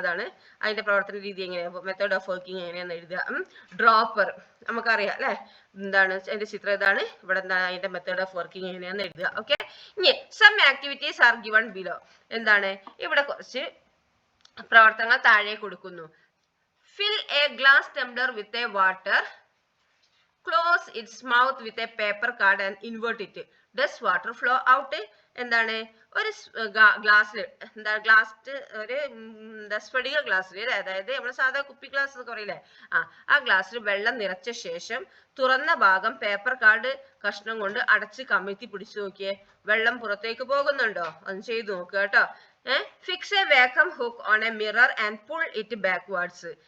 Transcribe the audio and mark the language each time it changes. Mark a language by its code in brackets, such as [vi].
[ml] അതാണ് അതിന്റെ പ്രവർത്തന രീതി എങ്ങനെയാണ്, മെത്തേഡ് ഓഫ് വർക്കിംഗ് എങ്ങനെയാണെന്ന് എഴുതുക. ഡ്രോപ്പർ നമുക്കറിയാം അല്ലെ. അതിന്റെ ചിത്രം ഇതാണ്. ഇവിടെ അതിന്റെ മെത്തേഡ് ഓഫ് വർക്കിംഗ് എങ്ങനെയാണെന്ന് എഴുതുക. ഓക്കെ. ഇനി [en] Some activities are given below. [ml] ഇവിടെ കുറച്ച് പ്രവർത്തനങ്ങൾ താഴെ കൊടുക്കുന്നു. [en] Fill a glass tumbler with a water. Close its mouth with a paper card and invert it. Does water flow out? [ml] ഒരു ഗ്ലാസ്സിൽ ഒരു സ്ഫടിക ഗ്ലാസ്സിൽ അതായത് നമ്മൾ സാധാ കുപ്പി ഗ്ലാസ് എന്നൊക്കെ പറയില്ലേ, ആ ഗ്ലാസ്സിൽ വെള്ളം നിറച്ച ശേഷം തുറന്ന ഭാഗം പേപ്പർ കാർഡ് കഷ്ണം കൊണ്ട് അടച്ച് കമിഴ്ത്തി പിടിച്ചു നോക്കിയേ. വെള്ളം പുറത്തേക്ക് പോകുന്നുണ്ടോ? അത് ചെയ്തു നോക്കുക കേട്ടോ. [en] Fix a vacuum hook on a mirror and pull it backwards.